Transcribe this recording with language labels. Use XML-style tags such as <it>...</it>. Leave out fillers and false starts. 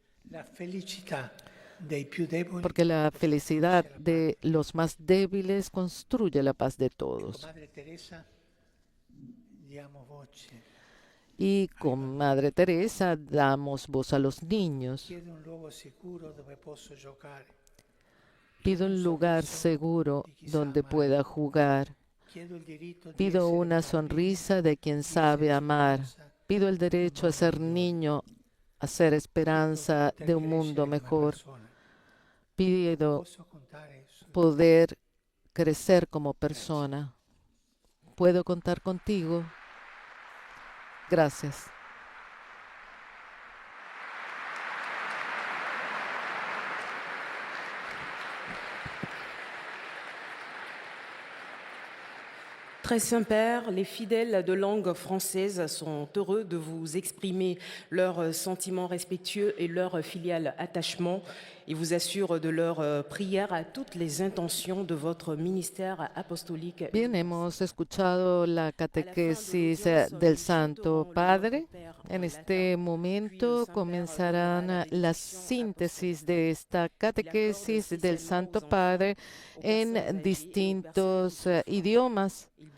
<it>La felicità dei più deboli,</it> <es>Porque la felicidad de los más débiles construye la paz de todos.</es> <it>Madre Teresa, diamo voce.</it> <es>Y con Madre Teresa damos voz a los niños.</es> <it>Chiedo un luogo sicuro dove posso giocare.</it> <es>Pido un lugar seguro donde pueda jugar.</es> <it>Chiedo il diritto di</it> <es>Pido</es> <it>essere</it> <es>una sonrisa de quien sabe amar. Pido el derecho a ser niño, a ser esperanza de un mundo mejor. Pido</es> <it>Posso contare su</it> <es>poder crecer como persona. ¿Puedo contar contigo? Gracias.</es> <fr>Très Saint-Père, les fidèles de langue française sont heureux de vous exprimer leurs sentiments respectueux et leur filial attachement et vous assurent de leur prière à toutes les intentions de votre ministère apostolique.</fr> <es>Bien, hemos escuchado la catequesis del Santo Padre. En este momento comenzarán la síntesis de esta catequesis del Santo Padre en distintos idiomas.</es>